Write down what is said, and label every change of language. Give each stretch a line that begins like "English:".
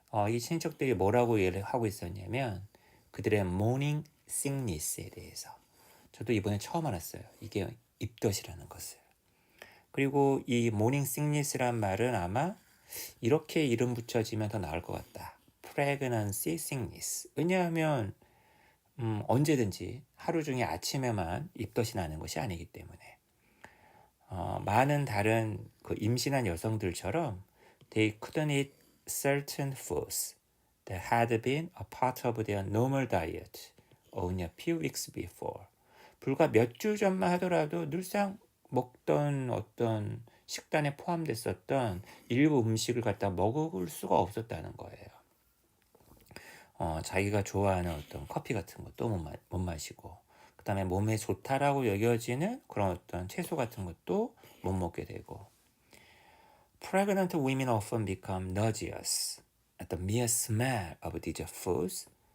Korean: 이 친척들이 뭐라고 얘기를 하고 있었냐면 그들의 morning sickness에 대해서. 저도 이번에 처음 알았어요. 이게 입덧이라는 것을. 그리고 이 morning sickness란 말은 아마 이렇게 이름 붙여지면 더 나을 것 같다.
English: pregnancy sickness.
Korean: 왜냐하면 언제든지 하루 중에 아침에만 입덧이 나는 것이 아니기 때문에 많은 다른 그 임신한 여성들처럼
English: they couldn't eat certain foods that had been a part of their normal diet only a few weeks before.
Korean: 불과 몇 주 전만 하더라도 늘상 먹던 어떤 식단에 포함됐었던 일부 음식을 갖다 먹을 수가 없었다는 거예요. 자기가 좋아하는 어떤 커피 같은 것도 못 마시고 그 다음에 몸에 좋다라고 여겨지는 그런 어떤 채소 같은 것도 못 먹게 되고
English: Pregnant women often become nauseous at the mere smell of these foods.